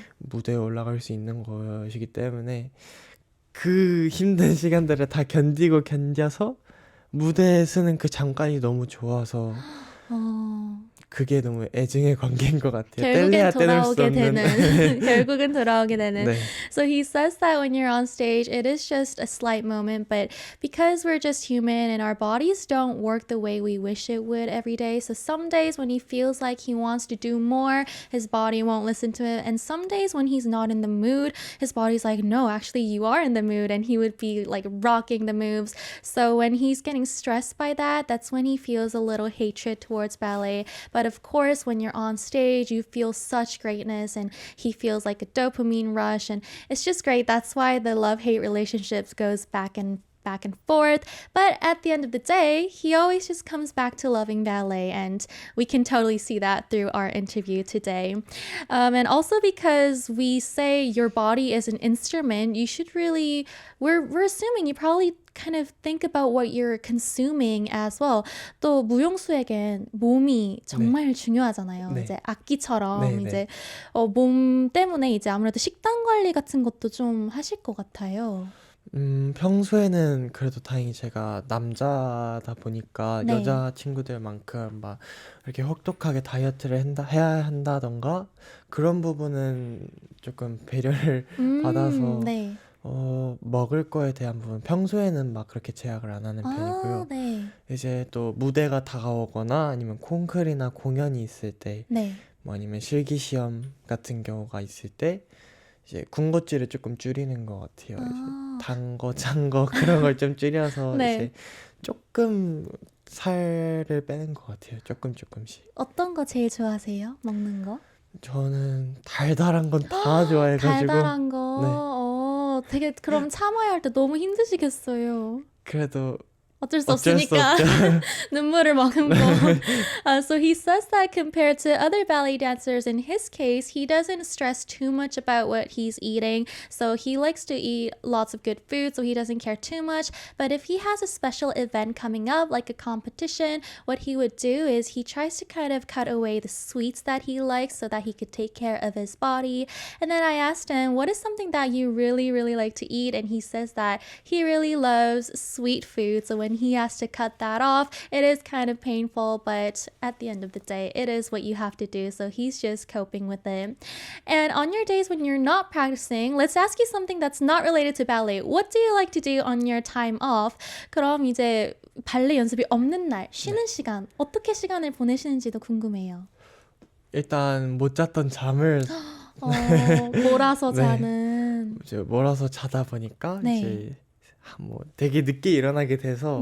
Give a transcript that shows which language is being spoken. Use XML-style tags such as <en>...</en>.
<ko>무대에 올라갈 수 있는 것이기 때문에 그 힘든 시간들을 다 견뎌서 무대에 서는 그 잠깐이 너무 좋아서 어, 그게 너무 애증의 관계인 것 같아요. 결국엔 뗄래야 뗄 수 돌아오게 없는. 되는 결국은 돌아오게 되는. 네.</ko> <en>So he says that when you're on stage, it is just a slight moment, but because we're just human and our bodies don't work the way we wish it would every day. So some days when he feels like he wants to do more, his body won't listen to it. And some days when he's not in the mood, his body's like, no, actually you are in the mood. And he would be like rocking the moves. So when he's getting stressed by that, that's when he feels a little hatred towards ballet. But of course, when you're on stage, you feel such greatness and he feels like a dopamine rush. And it's just great. That's why the love-hate relationships goes back and forth. But at the end of the day, he always just comes back to loving ballet. And we can totally see that through our interview today. And also because we say your body is an instrument, you should really, we're assuming you probably kind of think about what you're consuming as well.</en> <ko>또 무용수에겐 몸이 정말 중요하잖아요. 네. 이제 악기처럼 네, 네. 이제 몸 때문에 이제 아무래도 식단 관리 같은 것도 좀 하실 것 같아요. 평소에는 그래도 다행히 제가 남자다 보니까 네. 여자 친구들만큼 막 이렇게 혹독하게 다이어트를 해야 한다던가 그런 부분은 조금 배려를 받아서 네. 먹을 거에 대한 부분 평소에는 막 그렇게 제약을 안 하는 편이고요. 네. 이제 또 무대가 다가오거나 아니면 콩쿨이나 공연이 있을 때, 네. 뭐 아니면 실기시험 같은 경우가 있을 때 이제 군것질을 조금 줄이는 것 같아요. 이제 단 거, 짠 거 그런 걸 좀 줄여서 네. 이제 조금 살을 빼는 것 같아요. 조금씩. 어떤 거 제일 좋아하세요? 먹는 거? 저는 달달한 건 다 좋아해가지고 달달한 거. 되게 그럼 참아야 할 때 너무 힘드시겠어요. 그래도 어쩔 수 어쩔 수 없으니까 없죠. 눈물을 머금고.</ko> <en>So he says that compared to other ballet dancers, in his case, he doesn't stress too much about what he's eating. So he likes to eat lots of good food, so he doesn't care too much. But if he has a special event coming up, like a competition, what he would do is he tries to kind of cut away the sweets that he likes so that he could take care of his body. And then I asked him, what is something that you really, really like to eat? And he says that he really loves sweet food. So when he has to cut that off, it is kind of painful, but at the end of the day, it is what you have to do. So he's just coping with it. And on your days when you're not practicing, let's ask you something that's not related to ballet. What do you like to do on your time off?</en> <ko>그럼 이제 발레 연습이 없는 날, 쉬는 시간, 어떻게 시간을 보내시는지도 궁금해요. 일단 못 잤던 잠을 몰아서 네. 자는. 이제 몰아서 자다 보니까 네. 이제 뭐 되게 늦게 일어나게 돼서</ko>